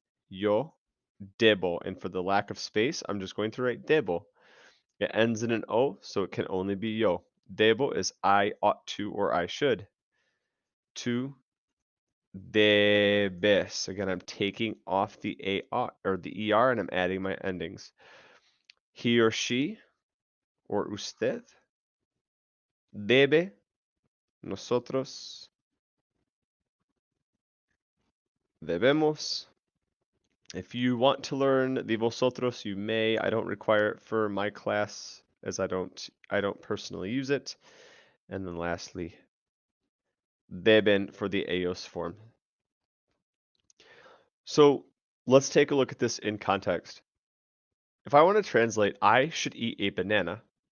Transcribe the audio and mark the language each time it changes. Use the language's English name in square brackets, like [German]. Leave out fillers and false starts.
[Spanish] Yo debo, [English] and for the lack of space, I'm just going to write debo. It ends in an O, so it can only be yo. Debo is I ought to or I should. [Spanish] Tú debes. [English] Again, I'm taking off the A or the ER and I'm adding my endings. He or she or usted debe, [Spanish] nosotros debemos. [English] If you want to learn the vosotros, you may. I don't require it for my class as I don't personally use it. And then lastly, deben for the ellos form. So let's take a look at this in context. If I want to translate, I should eat a banana.